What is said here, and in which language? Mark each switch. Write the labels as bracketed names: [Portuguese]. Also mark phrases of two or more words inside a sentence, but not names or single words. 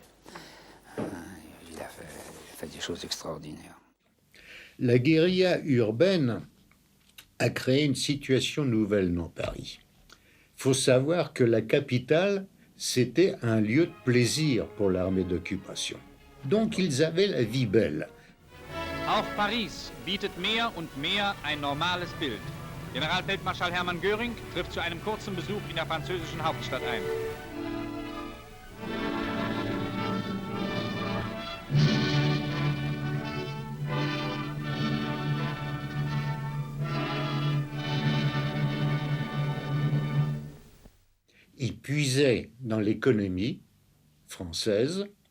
[French] Il a fait des choses extraordinaires. La guérilla urbaine a créé une situation nouvelle dans Paris. Il faut savoir que la capitale, c'était un lieu de plaisir pour l'armée d'occupation. Donc ils avaient la vie belle. [German] Auch Paris bietet mehr und mehr ein normales Bild. Generalfeldmarschall Hermann Göring trifft zu einem kurzen Besuch in der französischen Hauptstadt ein. [French] Ils puisaient dans l'économie française.